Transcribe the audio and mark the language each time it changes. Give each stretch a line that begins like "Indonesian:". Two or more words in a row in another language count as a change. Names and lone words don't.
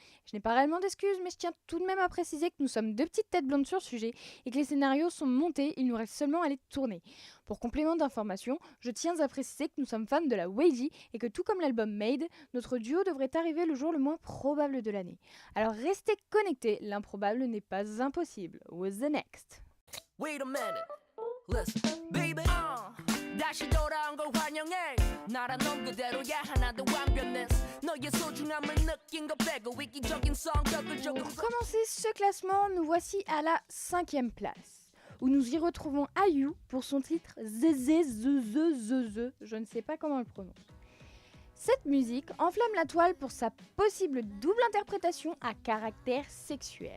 French: Je n'ai pas réellement d'excuses, mais je tiens tout de même à préciser que nous sommes deux petites têtes blondes sur le sujet et que les scénarios sont montés, il nous reste seulement à les tourner. Pour complément d'information, je tiens à préciser que nous sommes fans de la Weiji et que tout comme l'album Made, notre duo devrait arriver le jour le moins probable de l'année. Alors restez connectés, l'improbable n'est pas impossible.
English: What's the next? Wait a minute. Listen, baby.
Korean: 다시 돌아온 걸 환영해. 나란 넌 그대로야 하나도 완벽했어. 너의 소중함을 느낀 거 빼고 위기적인 성격을 조금.
French: Pour commencer ce classement, nous voici à la 5e place, où nous y retrouvons IU pour son titre Zezé Zezé, je ne sais pas comment on le prononce. Cette musique enflamme la toile pour sa possible double interprétation à caractère sexuel.